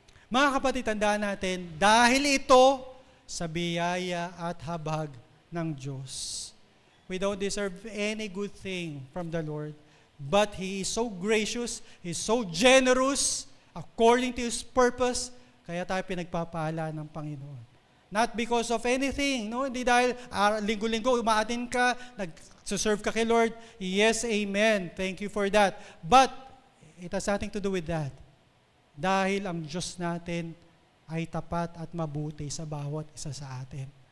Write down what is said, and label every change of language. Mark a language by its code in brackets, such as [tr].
[tl] Mga kapatid, tandaan natin, dahil ito sa biyaya at habag ng Diyos. [en] We don't deserve any good thing from the Lord, but He is so gracious, He is so generous, according to His purpose, [tl] kaya tayo pinagpapala ng Panginoon. [en] Not because of anything, [tl] no? Hindi dahil linggo-linggo umaatin ka, nag-serve ka kay Lord. [en] Yes, amen. Thank you for that. But it has nothing to do with that. [tl] Dahil ang Diyos natin ay tapat at mabuti sa bawat isa sa atin.